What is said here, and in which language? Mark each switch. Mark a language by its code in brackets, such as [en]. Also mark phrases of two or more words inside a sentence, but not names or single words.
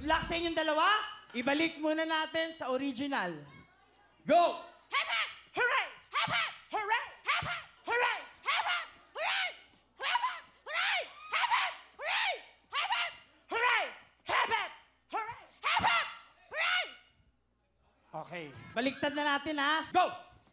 [tl] sa inyong dalawa, ibalik muna natin sa original. [en] Go! Hep, hep, hooray! Hep, hep, hooray! Hep, hep, hooray! Hep, hep, hooray! Hep, hep, hooray! Hep, hep, hooray! Hep, hep, hooray! Hep, hep, hooray! Hep, hep, hooray! [tl] Okay. Baliktad na natin, ha? [en] Go!